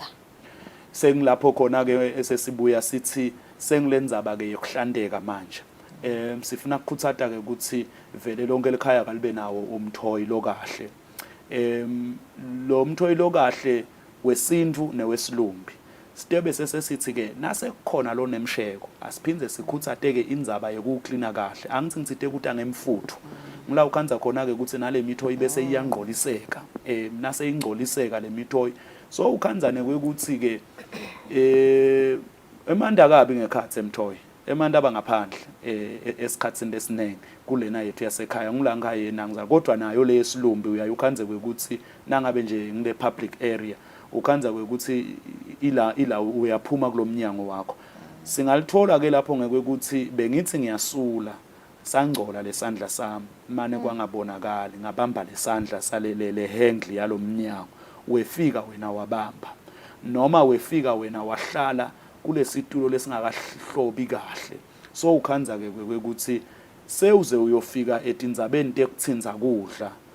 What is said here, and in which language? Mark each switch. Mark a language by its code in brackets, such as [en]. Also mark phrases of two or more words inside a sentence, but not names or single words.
[ss] Sengilapho khona ke esesibuya sithi sengilendzaba ke yokuhlandeka manje sifuna ukukhuthata ke ukuthi vele lonke lekhaya kalibe nawo umthoyi lo kahle lo mthoyi lo kahle wesintu newesilumbi sitebe sesesithi ke nase kukhona lo nemsheko asiphindze sikhuthate ke indzaba yokuklina kahle angithi ngitsite ukuthi angemfuthu ngila ukhanza khona ke ukuthi nale mithoyi bese iyangcoliseka nase ingcoliseka le mithoyi so ukhanzane kwekuthi ke emanda kabi ngekhathi emthoyi emanda abangaphandle esikhatsini lesinenge kulena yethu yasekhaya ngilanga yena ngizala kodwa nayo le yesilumbi uyayukhanze kwekuthi nangabe nje ngile [en] public area [ss] ukhanza kwekuthi ila uyaphuma kulomnyango wakho singalithola ke lapho ngekuthi bengithi ngiyasula sangcola lesandla sami mane kwangabonakali ngabamba lesandla salele handle yalomnyango wefika wena wabamba noma wefika wena wahlala kulesitulo lesingakahlobi kahle so ukhanza ke kwekuthi sewuze uyofika etindzabeni tekuthinza kudla